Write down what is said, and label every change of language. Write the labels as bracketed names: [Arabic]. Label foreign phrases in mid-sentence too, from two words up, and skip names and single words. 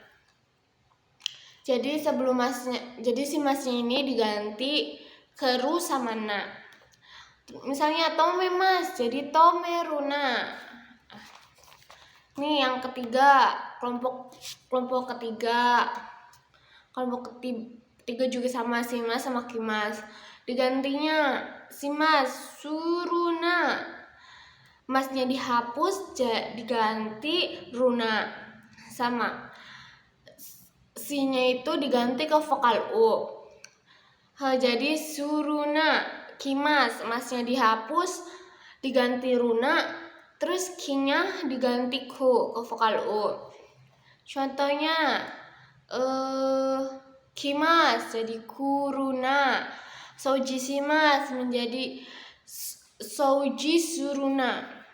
[Indonesian] Jadi si masnya ini diganti ke ru sama na. Misalnya tomemas jadi tomeruna. Nih yang ketiga, kelompok ketiga. Kelompok ketiga juga sama shimasu sama kimasu. Digantinya [Japanese] します するな. [Indonesian] Masnya dihapus diganti runa. Sama. Si-nya itu diganti ke vokal u. Jadi suruna. Kimasu, masnya dihapus diganti runa. Terus ki-nya diganti ku ke vokal u. Contohnya kimasu jadi kuruna. [Japanese] 掃除します [Indonesian] menjadi [Japanese] 掃除するな.